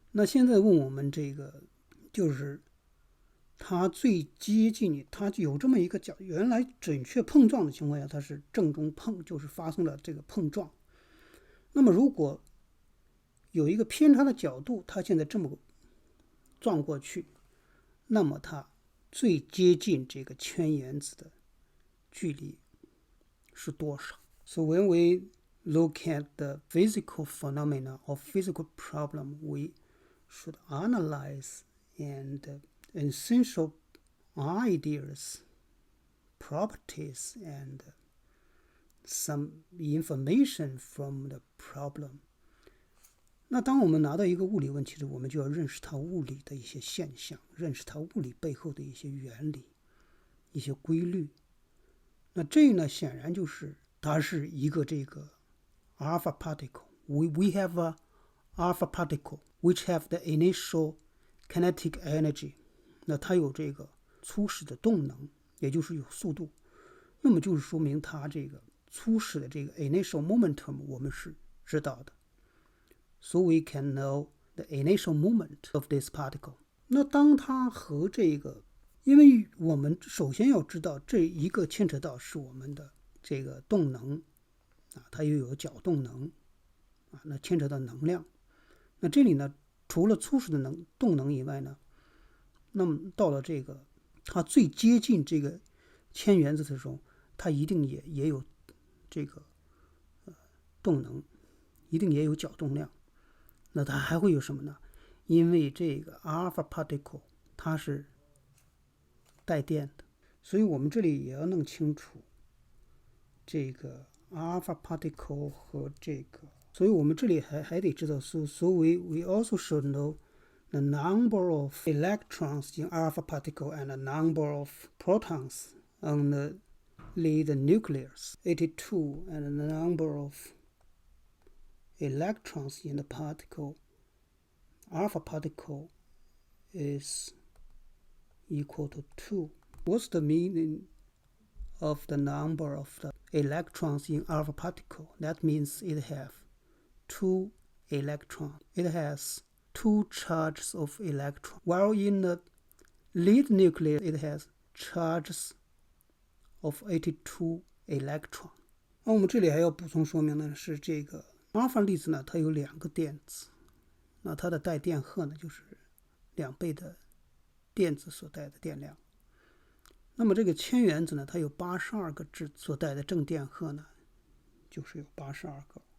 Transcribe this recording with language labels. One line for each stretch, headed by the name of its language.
Chinese: 那现在问我们这个就是它最接近它有这么一个原来准确碰撞的情况下，它是正中碰，就是发生了这个碰撞。那么如果有一个偏差的角度，它现在这么撞过去，那么它最接近这个铅原子的距离是多少？
English: So when we look at the physical phenomena or physical problem, we should analyze and essential ideas, properties, and some information from the problem.
Chinese: 那当我们拿到一个物理问题时，我们就要认识它物理的一些现象，认识它物理背后的一些原理、一些规律。那这呢，显然就是它是一个这个 alpha particle.
English: We have a alpha particle which have the initial kinetic energy.
Chinese: 那它有这个初始的动能，也就是有速度。那么就是说明它这个初始的这个
English: initial momentum
Chinese: 我们是知道的。
English: So we can know the initial moment of this particle.
Chinese: 那当它和这个，因为我们首先要知道这一个牵扯到是我们的这个动能它又有角动能那牵扯到能量。那这里呢，除了初始的动能以外呢，那么到了这个它最接近这个铅原子的时候，它一定也有这个动能，一定也有角动量。那它还会有什么呢？因为这个 alpha particle 它是带电的，所以我们这里也要弄清楚这个 alpha particle 和这个，所以我们这里还得知道
English: so we also should know the number of electrons in alpha particle and the number of protons on the lead nucleus 82 and the number of electrons in the particle alpha particle is equal to 2. What's the meaning of the number of the electrons in alpha particle? That means it has 2 electrons. It has 2 charges of electron. While in the lead nucleus, it has charges of 82 electron.
Chinese: 那我们这里还要补充说明的是，这个阿尔法粒子呢，它有2个电子，那它的带电荷呢，就是2倍的电子所带的电量。那么这个铅原子呢，它有82个质所带的正电荷呢，就是有82个。